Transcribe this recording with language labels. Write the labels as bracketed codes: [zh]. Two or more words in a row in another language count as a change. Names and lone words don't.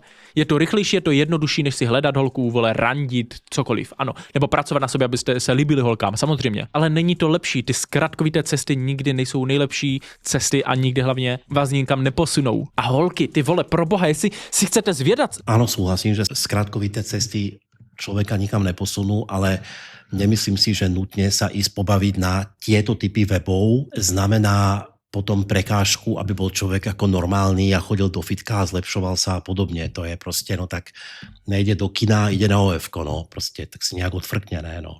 [cs] Je to rychlejší, je to jednodušší, než si hledat holku, vole, randit, cokoliv, ano. Nebo pracovat na sobě, abyste se líbili holkám, samozřejmě. Ale není to lepší, ty zkratkovité cesty nikdy nejsou nejlepší cesty a nikdy hlavně vás nikam neposunou. A holky, ty vole, pro boha, jestli si chcete zvědat. [sk] Áno, súhlasím, že zkratkovité cesty človeka nikam neposunú, ale nemyslím si, že nutne sa ísť pobaviť na tieto typy webov znamená potom prekážku, aby bol človek ako normálny a chodil do fitka a zlepšoval sa a podobne. To je proste, no tak nejde do kina, ide na OF-ko, no proste, tak si nejak odfrkne, ne, no.